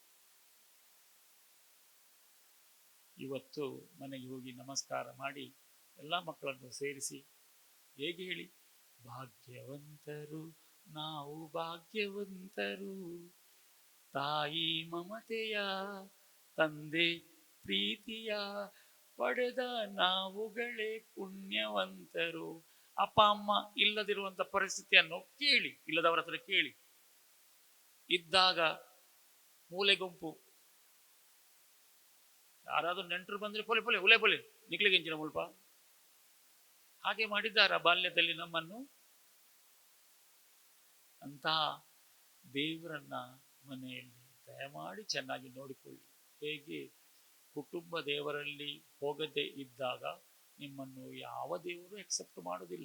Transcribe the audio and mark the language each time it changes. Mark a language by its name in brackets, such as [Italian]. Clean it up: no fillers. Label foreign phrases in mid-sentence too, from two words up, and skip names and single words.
[Kannada] ಇವತ್ತು ಮನೆಗೆ ಹೋಗಿ ನಮಸ್ಕಾರ ಮಾಡಿ ಎಲ್ಲ ಮಕ್ಕಳನ್ನು ಸೇರಿಸಿ ಹೇಗೆ ಹೇಳಿ, ಭಾಗ್ಯವಂತರು ನಾವು ಭಾಗ್ಯವಂತರು, ತಾಯಿ ಮಮತೆಯ ತಂದೆ ಪ್ರೀತಿಯ ಪಡೆದ ನಾವುಗಳೇ ಪುಣ್ಯವಂತರು. ಅಪ್ಪ ಅಮ್ಮ ಇಲ್ಲದಿರುವಂತ ಪರಿಸ್ಥಿತಿಯನ್ನು ಕೇಳಿ, ಇಲ್ಲದವರ ಹತ್ರ ಕೇಳಿ. ಇದ್ದಾಗ ಮೂಲೆ ಗುಂಪು ಯಾರಾದ್ರೂ ನೆಂಟರು ಬಂದ್ರೆ [Tulu] ಪೊಲೆ ಪೊಲೆ ಉಲೆ ಪೊಲೆ ನಿಕ್ಲಿಗೆಂಚಿನ ಮುಲ್ಪ [Kannada] ಹಾಗೆ ಮಾಡಿದ್ದಾರ ಬಾಲ್ಯದಲ್ಲಿ ನಮ್ಮನ್ನು? ಅಂತಹ ದೇವರನ್ನ ಮನೆಯಲ್ಲಿ ದಯಮಾಡಿ ಚೆನ್ನಾಗಿ ನೋಡಿಕೊಳ್ಳಿ. ಹೇಗೆ ಕುಟುಂಬ ದೇವರಲ್ಲಿ ಹೋಗದೆ ಇದ್ದಾಗ ನಿಮ್ಮನ್ನು ಯಾವ ದೇವರು ಎಕ್ಸೆಪ್ಟ್ ಮಾಡೋದಿಲ್ಲ.